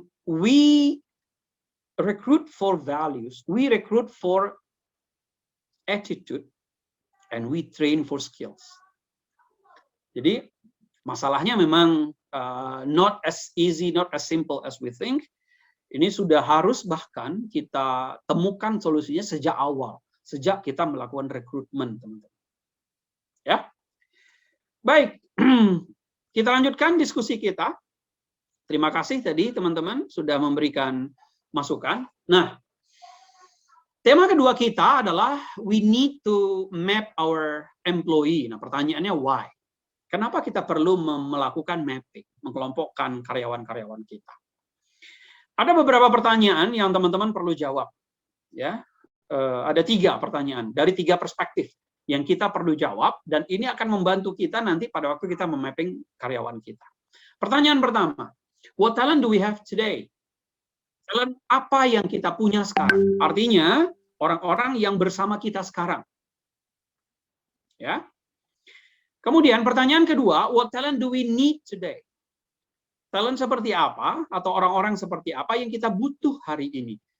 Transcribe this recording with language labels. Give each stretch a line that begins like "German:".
English: We recruit for values, we recruit for attitude, and we train for skills.
Indonesian: Jadi masalahnya memang
English: not as easy, not as simple as we think.
Indonesian: Ini sudah harus bahkan kita temukan solusinya sejak awal, sejak kita melakukan rekrutmen, teman-teman. Ya. Baik, kita lanjutkan diskusi kita. Terima kasih tadi teman-teman sudah memberikan masukan. Nah, tema kedua kita adalah
English: we need to map our employee.
Indonesian: Nah, pertanyaannya why? Kenapa kita perlu melakukan mapping, mengelompokkan karyawan-karyawan kita? Ada beberapa pertanyaan yang teman-teman perlu jawab. Ya, ada 3 pertanyaan dari 3 perspektif yang kita perlu jawab, dan ini akan membantu kita nanti pada waktu kita memapping karyawan kita. Pertanyaan pertama,
English: what talent do we have today?
Indonesian: Talent apa yang kita punya sekarang? Artinya, orang-orang yang bersama kita sekarang. Ya. Kemudian pertanyaan kedua,
English: what talent do we need today?
Indonesian: Talent seperti apa, atau orang-orang seperti apa yang kita butuh hari ini?